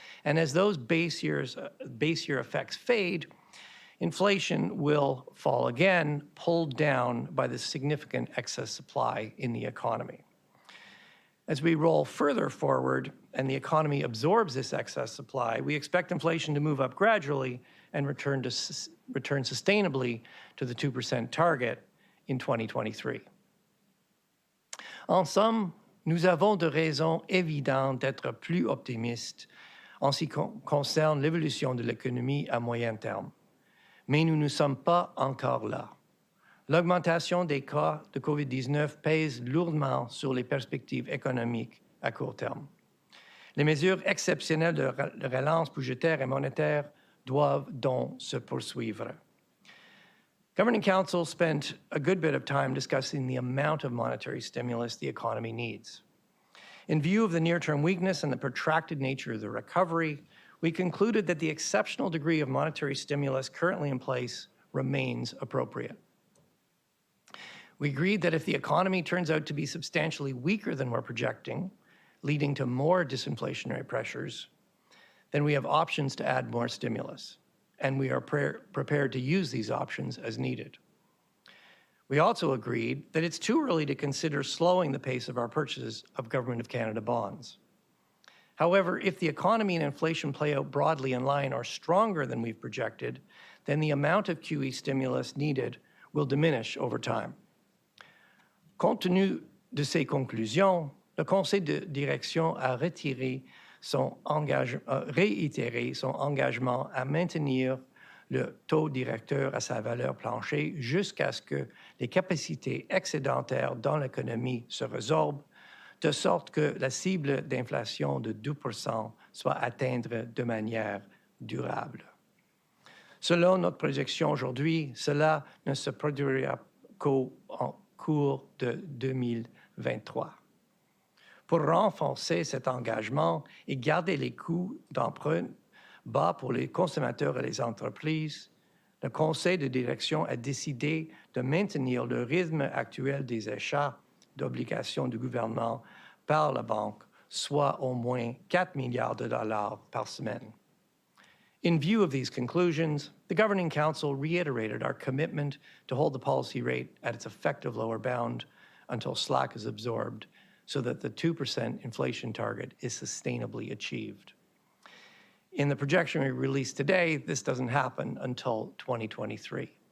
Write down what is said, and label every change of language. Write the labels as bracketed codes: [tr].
[en] And as those base year effects fade, inflation will fall again, pulled down by the significant excess supply in the economy. As we roll further forward and the economy absorbs this excess supply, we expect inflation to move up gradually and return sustainably to the 2% target in 2023. [fr] En somme, nous avons de raisons évidentes d'être plus optimistes en ce qui concerne l'évolution de l'économie à moyen terme. Mais nous ne sommes pas encore là. L'augmentation des cas de COVID-19 pèse lourdement sur les perspectives économiques à court terme. Les mesures exceptionnelles de relance budgétaire et monétaire doivent donc se poursuivre. [en] Governing Council spent a good bit of time discussing the amount of monetary stimulus the economy needs. In view of the near-term weakness and the protracted nature of the recovery, we concluded that the exceptional degree of monetary stimulus currently in place remains appropriate. We agreed that if the economy turns out to be substantially weaker than we're projecting, leading to more disinflationary pressures, then we have options to add more stimulus, and we are prepared to use these options as needed. We also agreed that it's too early to consider slowing the pace of our purchases of Government of Canada bonds. However, if the economy and inflation play out broadly in line or stronger than we've projected, then the amount of QE stimulus needed will diminish over time. [fr] Compte tenu de ces conclusions, le Conseil de direction a réitéré son engagement à maintenir le taux directeur à sa valeur plancher jusqu'à ce que les capacités excédentaires dans l'économie se résorbent, de sorte que la cible d'inflation de 2% soit atteinte de manière durable. Selon notre projection aujourd'hui, cela ne se produira qu'au cours de 2023. Pour renforcer cet engagement et garder les coûts d'emprunt bas pour les consommateurs et les entreprises, le Conseil de direction a décidé de maintenir le rythme actuel des achats d'obligations du gouvernement par la Banque, soit au moins 4 milliards de dollars par semaine. [en] In view of these conclusions, the Governing Council reiterated our commitment to hold the policy rate at its effective lower bound until slack is absorbed so that the 2% inflation target is sustainably achieved. In the projection we released today, this doesn't happen until 2023.